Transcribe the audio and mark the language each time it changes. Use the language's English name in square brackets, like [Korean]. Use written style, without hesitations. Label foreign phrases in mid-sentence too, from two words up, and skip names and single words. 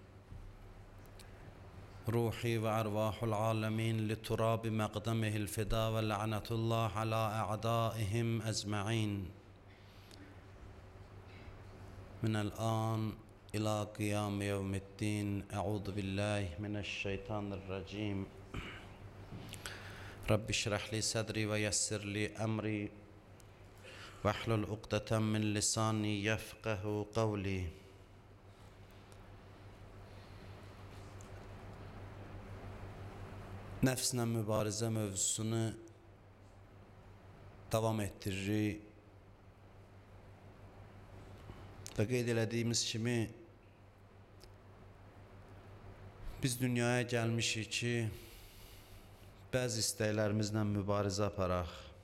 [Arabic] روحي وأرواح العالمين لتراب مقدمه الفداء، ولعنة الله على أعدائهم أجمعين من الآن إلى قيام يوم الدين. أعوذ بالله من الشيطان الرجيم. رب اشرح لي صدري ويسر لي أمري واحلل عقدة من لساني يفقه قولي. [Azerbaijani] Nəfslə mübarizə mövzusunu davam ettiririk və qeyd elədiyimiz kimi biz dünyaya gəlmişik ki, bəzi istəklərimizlə mübarizə aparaq.